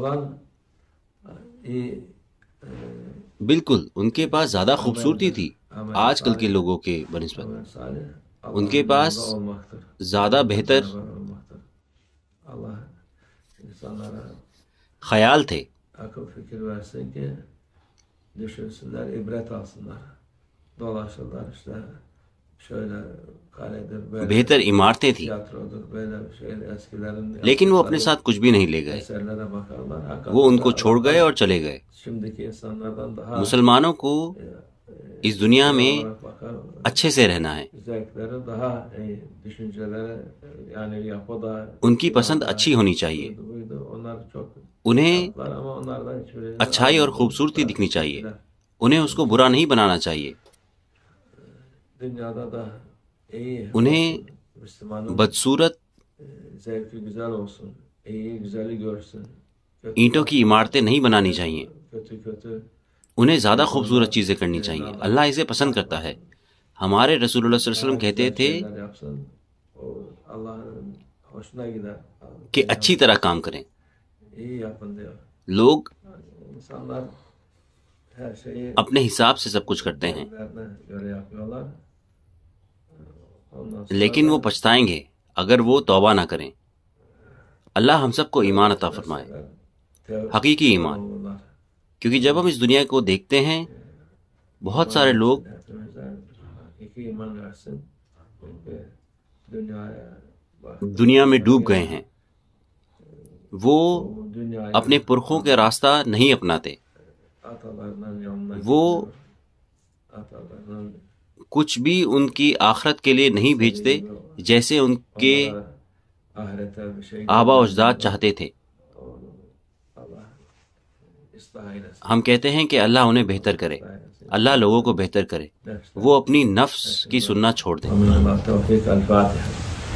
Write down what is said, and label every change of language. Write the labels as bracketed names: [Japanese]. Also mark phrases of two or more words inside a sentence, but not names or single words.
[Urdu] بالکل ان کے پاس زیادہ خوبصورتی تھی آج کل کے لوگوں کے بنسبت ان کے پاس زیادہ بہتر خیال تھے. [Turkish] akıl fikir versin ki düşünsünler, ibret alsınlar. Dolaşırlar işte şöyle kaledir, böyle [Urdu] بہتر عمارتیں تھیں [Turkish] tiyatrodur, böyle şeyler eskilerin [Urdu] لیکن وہ اپنے ساتھ کچھ بھی نہیں لے گئے. [Turkish] eserlere bakarlar. [Urdu] وہ ان کو چھوڑ گئے اور چلے گئے. [Turkish] Şimdiki insanlardan daha [Urdu] مسلمانوں کو اس دنیا میں [Turkish] olarak bakar. [Urdu] اچھے سے رہنا ہے. [Turkish] Zevkleri daha iyi, düşünceleri yani yapı da [Urdu] ان کی پسند اچھی ہونی چاہیے. [Turkish] buydu. Onlar çok [Urdu] انہیں [Turkish] var ama onlardan hiçbiri [Urdu] اچھائی اور خوبصورتی دکھنی چاہیے. انہیں اس کو برا نہیں بنانا چاہیے. [Turkish] dünyada da iyi [Urdu] انہیں [Turkish] Müslümanın [Urdu] بدصورت [Turkish] zevki güzel olsun, iyi güzeli görsün. [Urdu] اینٹوں کی عمارتیں نہیں بنانی چاہیے. [Turkish] Kötü kötü [Urdu] انہیں زیادہ خوبصورت چیزیں کرنی چاہیے. اللہ اسے پسند کرتا ہے. ہمارے رسول اللہ [Arabic] صلی اللہ علیہ وسلم [Urdu] کہتے تھے [Turkish] şeyler yapsın. O Allah'ın hoşuna gider. [Urdu] کہ اچھی طرح کام کریں. [Turkish] İyi yapın diyor. [Urdu] لوگ [Turkish] İnsanlar her şeyi [Urdu] اپنے حساب سے سب کچھ کرتے ہیں [Turkish] kendilerine göre yapıyorlar. Ondan sonra [Urdu] لیکن وہ پچھتائیں گے اگر وہ توبہ نہ کریں. اللہ ہم سب کو ایمان عطا فرمائے, حقیقی ایمان. [Turkish] olurlar. [Urdu] کیونکہ جب ہم اس دنیا کو دیکھتے ہیں بہت سارے لوگ [Turkish] Hepimize hakiki iman versin. Çünkü dünyaya bak. [Urdu] دنیا میں ڈوب گئے ہیں. وہ [Turkish] Bu dünyayı [Urdu] اپنے پرخوں کے راستہ نہیں اپناتے. [Turkish] atalarının yoluna [Urdu] وہ [Turkish] gidiyor. Atalarının [Urdu] کچھ بھی ان کی آخرت کے لیے نہیں بھیجتے جیسے ان کے [Turkish] ahirete bir şey [Urdu] آبا و اجداد چاہتے تھے. [Turkish] Allah ıslah eylesin. [Urdu] ہم کہتے ہیں کہ اللہ انہیں بہتر کرے, اللہ لوگوں کو بہتر کرے. وہ اپنی نفس کی سننا چھوڑ دیں. [Turkish] Amin. Allah tevfik. El Fatiha.